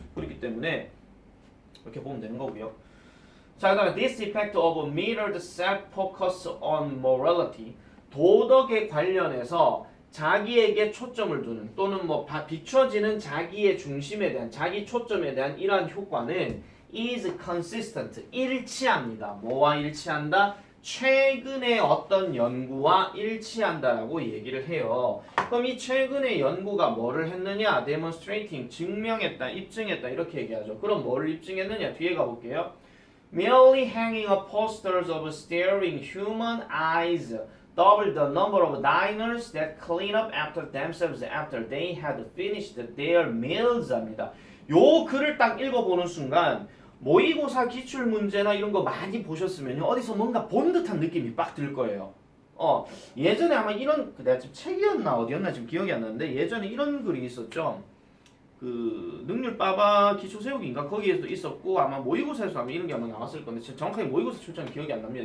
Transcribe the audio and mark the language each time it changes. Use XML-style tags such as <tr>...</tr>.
<ko>그렇기 때문에 이렇게 보면 되는 거고요. 자, 그 다음에</ko> <en>this effect of mirrored self-focus on morality</en> <ko>도덕에 관련해서 자기에게 초점을 두는 또는 뭐 비춰지는 자기의 중심에 대한 자기 초점에 대한 이러한 효과는</ko> <en>is consistent</en> <ko>일치합니다. 뭐와 일치한다? 최근의 어떤 연구와 일치한다라고 얘기를 해요. 그럼 이 최근의 연구가 뭐를 했느냐? demonstrating 증명했다, 입증했다 이렇게 얘기하죠. 그럼 뭐를 입증했느냐? 뒤에 가볼게요.</ko> <en>merely hanging up posters of staring human eyes double the number of diners that clean up after themselves after they had finished their meals 합니다.</en> <ko>요 글을 딱 읽어보는 순간 모의고사 기출문제나 이런 거 많이 보셨으면요 어디서 뭔가 본 듯한 느낌이 빡 들 거예요. 예전에 아마 이런 내가 지금 책이었나 어디였나 지금 기억이 안 나는데 예전에 이런 글이 있었죠. 그 능률 빠바 기초 세우기인가 거기에도 있었고 아마 모의고사에서 아마 이런 게 아마 나왔을 건데 정확하게 모의고사 출제는 기억이 안 납니다.</ko>